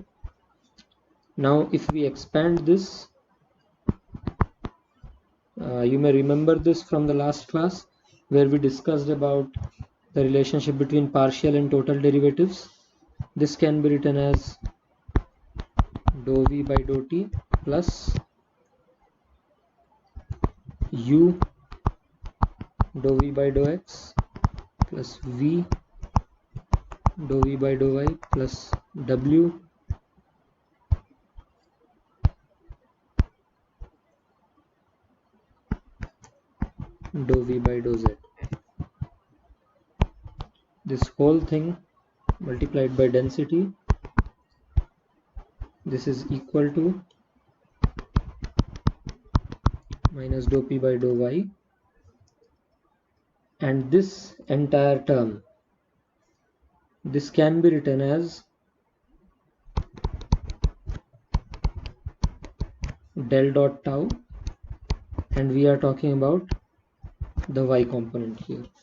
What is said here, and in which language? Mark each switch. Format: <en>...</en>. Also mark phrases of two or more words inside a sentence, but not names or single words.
<en>Now if we expand this, you may remember this from the last class where we discussed about the relationship between partial and total derivatives. This can be written as dou v by dou t plus u dou v by dou x plus v dou v by dou y plus w dou v by dou z. This whole thing multiplied by density, this is equal to minus dou p by dou y, and this entire term, this can be written as del dot tau, and we are talking about the y component here.</en>